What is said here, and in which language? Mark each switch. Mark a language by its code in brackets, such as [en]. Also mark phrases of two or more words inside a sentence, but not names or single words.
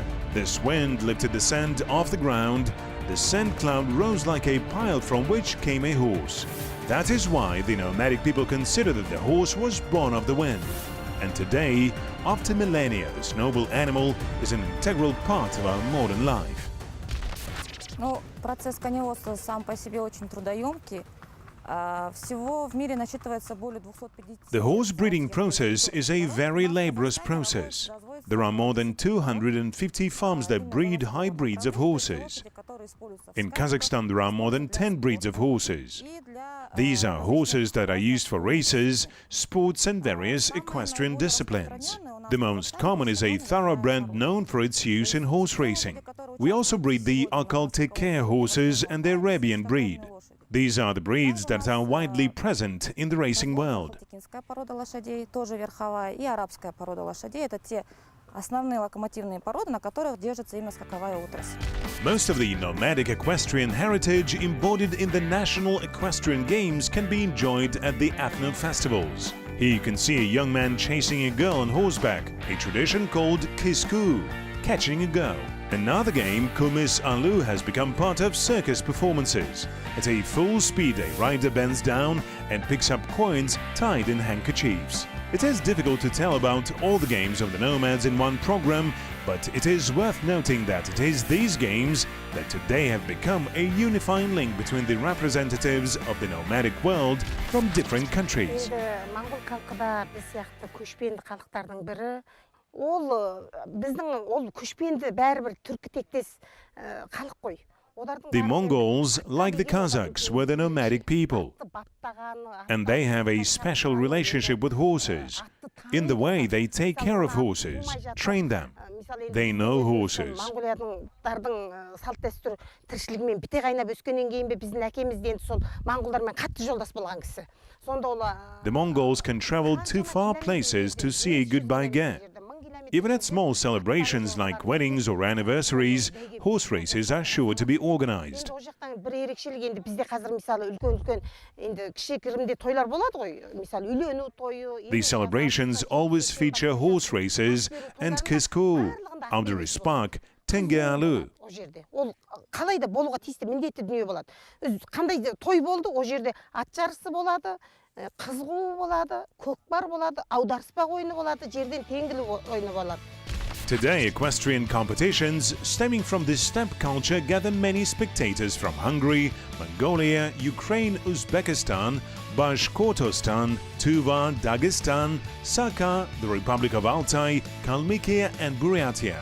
[en] This wind lifted the sand off the ground. The sand cloud rose like a pile from which came a horse. That is why the nomadic people consider that the horse was born of the wind. And today, after millennia, this noble animal is an integral part of our modern life. [ru] Ну, процесс коневодства сам по себе очень трудоемкий. Всего в мире насчитывается более 250. [en] The horse breeding process is a very laborious process. There are more than 250 farms that breed high breeds of horses. In Kazakhstan, there are more than 10 breeds of horses. These are horses that are used for races, sports and various equestrian disciplines. The most common is a thoroughbred known for its use in horse racing. We also breed the carcass horses and the Arabian breed. These are the breeds that are widely present in the racing world. [ru] Порода лошадей, тоже верховая, и арабская порода лошадей. Это те основные локомотивные породы, на которых держится именно скаковая отрасль. [en] Most of the nomadic equestrian heritage embodied in the national equestrian games can be enjoyed at the ethno festivals. Here you can see a young man chasing a girl on horseback, a tradition called kisku, catching a girl. Another game, kumis alu, has become part of circus performances. At a full speed, a rider bends down and picks up coins tied in handkerchiefs. It is difficult to tell about all the games of the nomads in one program, but it is worth noting that it is these games that today have become a unifying link between the representatives of the nomadic world from different countries. [kk] Моңғол халқы да біз сияқты көшпенді халықтардың бірі. Ол біздің ол көшпенді бәрібір түркі тектес халық қой. [en] The Mongols, like the Kazakhs, were the nomadic people, and they have a special relationship with horses. In the way they take care of horses, train them. They know horses. [kk] Монғолияның салт дәстүр тіршілігімен біте қайнап өскеннен кейін бе біздің әкеміз де сол монғолдармен қатты жолдас болған кісі. [en] The Mongols can travel to far places to see a good baigye. Even at small celebrations like weddings or anniversaries, horse races are sure to be organized. These celebrations always feature horse races and kisku, Abdurrispak, Tengealu. [kk] Қалай да болуға тиісті міндетті дүние болады. Қандай той болды, о жерде ат жарысы болады, қыз қуу болады, көкпар болады, аударыспақ ойыны болады, жерден теңгілі ойыны болады. [en] Today, equestrian competitions stemming from this steppe culture gather many spectators from Hungary, Mongolia, Ukraine, Uzbekistan, Bashkortostan, Tuva, Dagestan, Sakha, the Republic of Altai, Kalmykia and Buryatia.